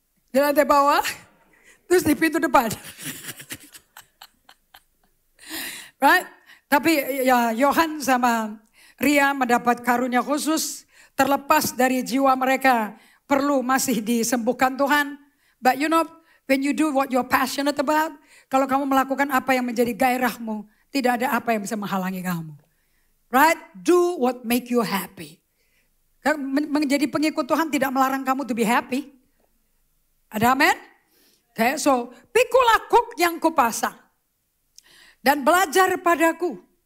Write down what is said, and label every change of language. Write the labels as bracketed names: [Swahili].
[Indonesian] Di lantai bawah, terus di pintu depan. [English] Right? [Indonesian] Tapi ya Yohan sama Ria mendapat karunia khusus. Terlepas dari jiwa mereka perlu masih disembuhkan Tuhan. [English] But you know, when you do what you're passionate about. [Indonesian] Kalau kamu melakukan apa yang menjadi gairahmu. Tidak ada apa yang bisa menghalangi kamu. [English] Right? Do what make you happy. [Indonesian] Menjadi pengikut Tuhan tidak melarang kamu [English] to be happy. [Indonesian] Ada amin? Okay, so pikulah kuk yang kupasang. Dan belajar padaku.